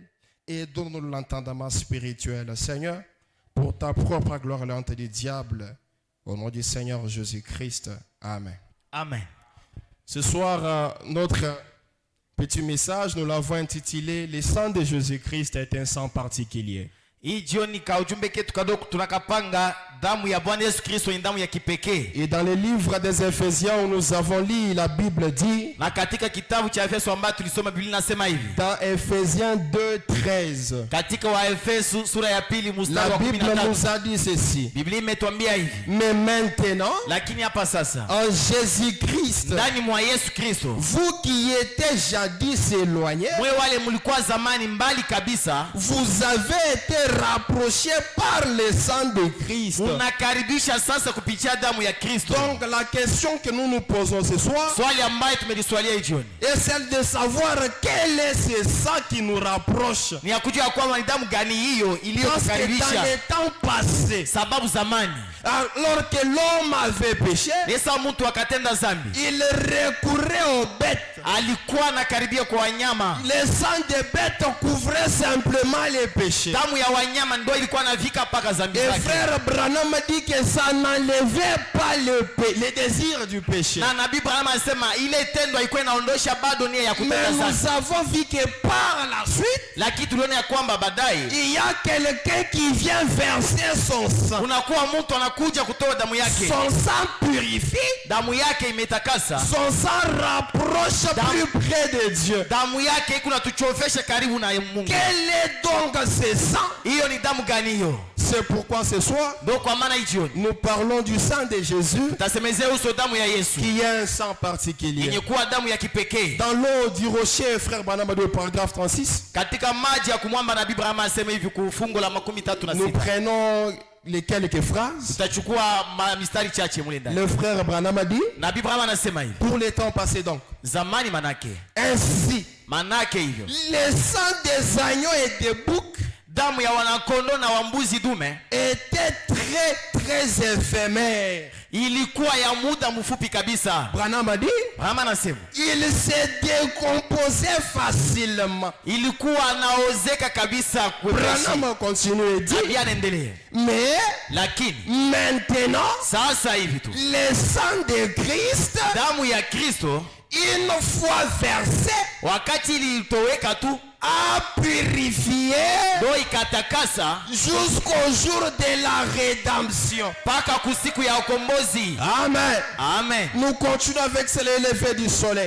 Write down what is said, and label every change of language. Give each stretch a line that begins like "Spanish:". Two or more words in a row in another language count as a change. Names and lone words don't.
French: Et donne-nous l'entendement spirituel, Seigneur, pour ta propre gloire, l'honte du diable. Au nom du Seigneur Jésus-Christ. Amen. Amen. Ce soir, notre petit message, nous l'avons intitulé « Le sang de Jésus-Christ est un sang particulier ».
Swahili: Hii jioni ka ujumbe ketu kadogo tunakapanga damu ya Bwana Yesu Kristo ni damu ya kipekee.
French: Et dans le livre des Éphésiens où nous avons lu, la Bible dit,
Swahili: Na katika kitabu cha Efeso ambacho tulisoma Biblia inasema hivi.
French: dans Éphésiens 2:13,
Swahili: Katika wa Efeso sura ya 2 mstari
French: la
Swahili: wa
French: Bible
Swahili: 13.
French: nous a dit ceci.
Swahili: Biblia imetuambia hivi.
French: Mais maintenant,
Swahili: Lakini hapa sasa,
French: en Jésus-Christ,
Swahili: ndani mwa Yesu Kristo,
French: vous qui étiez jadis éloignés,
Swahili: mwe wale mlikuwa zamani mbali kabisa,
French: vous avez été rapprochés par le sang de Christ.
Swahili: unakaribisha sasa kupitia damu ya Kristo.
French: Donc la question que nous nous posons ce soir
Swahili: Swali ambayo tumeliswalia hii jioni
French: est celle de savoir quel est ce sang qui nous rapproche.
Swahili: ni ya kujua kwamba ni damu gani hiyo
French: Parce que dans
Swahili: iliyotukaribisha.
French: les temps passés,
Swahili: Sababu zamani
French: alors que l'homme avait péché,
Swahili: Esa mtu akatenda zambi,
French: il recourait aux bêtes.
Swahili: alikuwa anakaribia kwa wanyama.
French: Le sang des bêtes couvrait simplement les péchés.
Swahili: Damu ya wanyama ndio ilikuwa navika paka zambi
French: Et
Swahili: zake.
French: frère Branham dit que ça n'enlevait pas le désir du péché.
Swahili: Na Nabii Branham anasema ile tendo ilikuwa inaondosha bado nia ya
French: Mais
Swahili: kutenda
French: nous
Swahili: zambi.
French: avons vu que par la suite,
Swahili: Lakini tuliona ya kwamba baadaye
French: il y a quelqu'un qui vient verser son sang.
Swahili: unakuwa mtu unakuja kutoa damu yake.
French: Son sang purifie.
Swahili: Damu yake imetakasa.
French: Son sang rapproche plus près de Dieu.
Swahili: Damu yake kunatuchofesha karibu na Mungu.
French: Quel est donc ce sang?
Swahili: Hiyo ni damu gani hiyo?
French: C'est pourquoi ce soir, nous parlons du sang de Jésus, qui est un sang particulier. Dans l'eau du rocher, frère Branham, paragraphe 36, nous prenons les quelques phrases. Le frère Branham a dit, pour les temps passés donc, ainsi, les sangs des agneaux et des boucs
Swahili: damu ya wanakondo na wambuzi dume
French: était très éphémère.
Swahili: Ilikuwa ya muda mfupi kabisa.
French: Branham a dit, il se décomposait facilement.
Swahili: Ilikuwa naozeka kabisa.
French: Branham continue et dit, mais
Swahili: lakini
French: maintenant
Swahili: sasa hivi tu
French: le sang de Christ,
Swahili: damu ya Kristo,
French: une fois versé,
Swahili: wakati ilitoweka tu,
French: a purifié jusqu'au jour de la rédemption. Amen.
Swahili: Amen.
French: Nous continuons avec le lever du soleil.